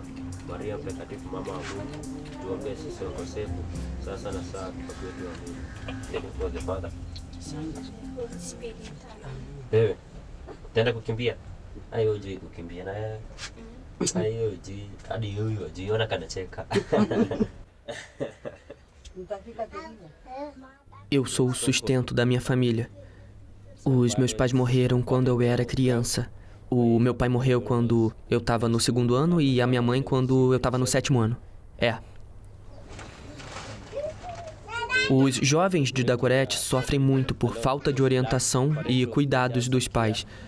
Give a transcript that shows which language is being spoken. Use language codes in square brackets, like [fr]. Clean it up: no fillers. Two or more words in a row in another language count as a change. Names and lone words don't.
[sw] Maria Mtakatifu, mama wa Mungu, tuombee sisi wakosefu, sasa na saa kufa kwetu. Amina. Wewe tenda kukimbia? Ayo hujui kukimbia na wewe. Ayo hujui, hadi huyu hujui, ona kanacheka. [pt] Eu sou o sustento da minha família. Os meus pais morreram quando eu era criança. O meu pai morreu quando eu estava no 2º ano e a minha mãe quando eu estava no 7º ano. Os jovens de Dagoretti sofrem muito por falta de orientação e cuidados dos pais.